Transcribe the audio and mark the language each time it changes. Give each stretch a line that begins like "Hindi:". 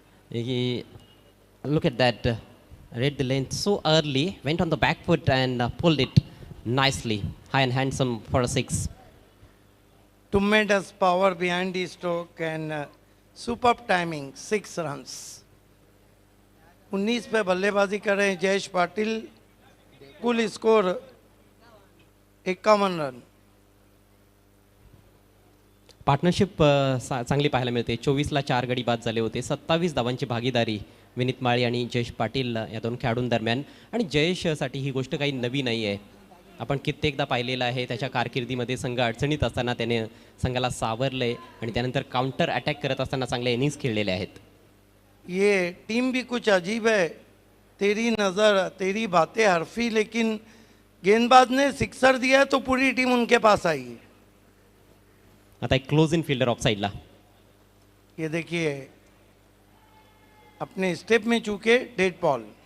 English: He, look at that, read the length so early, went on the back foot and pulled it nicely, high and handsome for a 6. Tremendous power behind the stroke and superb timing, 6 runs.
Hindi: 19 पे बल्लेबाजी कर रहे हैं जयेश पाटिल, कुल score 51 run.
Marathi: Partnership चांगली पाहायला मिळते। 24ला 4 गडी बाद झाले होते। 27 धावांची भागीदारी विनीत माळी आणि जयेश पाटील या दोन खेळाडूंदरम्यान। आणि जयेशसाठी ही गोष्ट काही नवी नाही आहे, आपण कित्येकदा पाहिलेलं आहे। त्याच्या कारकिर्दीमध्ये संघ अडचणीत असताना त्याने संघाला सावरले आणि त्यानंतर काउंटर अटॅक करत असताना चांगले इनिंग्स खेळलेले आहेत।
Hindi: ये टीम भी कुछ अजीब है, तेरी नज़र तेरी बातें हरफी, लेकिन गेंदबाज ने सिक्सर दिया तो पूरी टीम उनके पास आई है।
Marathi: आता एक क्लोज इन फील्डर ऑफ साइडला,
Hindi: ये देखिए अपने स्टेप में चूके डेड बॉल।